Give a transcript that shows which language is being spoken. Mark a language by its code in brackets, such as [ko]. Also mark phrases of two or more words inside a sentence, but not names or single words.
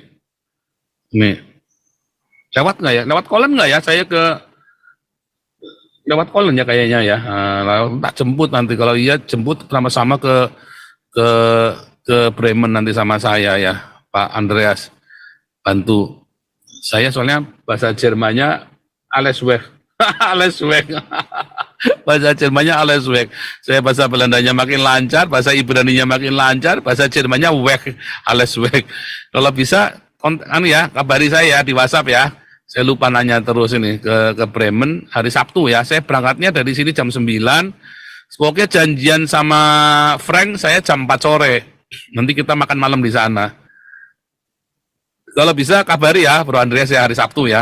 [id] Ini lewat nggak ya? Lewat Kolen nggak ya? Saya lewat Kolen ya kayaknya ya. Nah, tak jemput nanti kalau iya jemput sama-sama ke Bremen nanti sama saya ya Pak Andreas. Bantu saya soalnya bahasa Jermannya [de] alles weg. Alles weg. [id] Bahasa Jermannya [de] alles weg. [id] Saya bahasa Belandanya makin lancar, bahasa Ibraninya makin lancar, bahasa Jermannya [de] weg, alles weg. [id] Kalau bisa kabari saya di WhatsApp ya. Saya lupa nanya terus ini ke Bremen hari Sabtu ya. Saya berangkatnya dari sini jam 9. Pokoknya janjian sama Frank saya jam 4 sore. Nanti kita makan malam di sana. Kalau bisa kabari ya Bro Andreas ya hari Sabtu ya.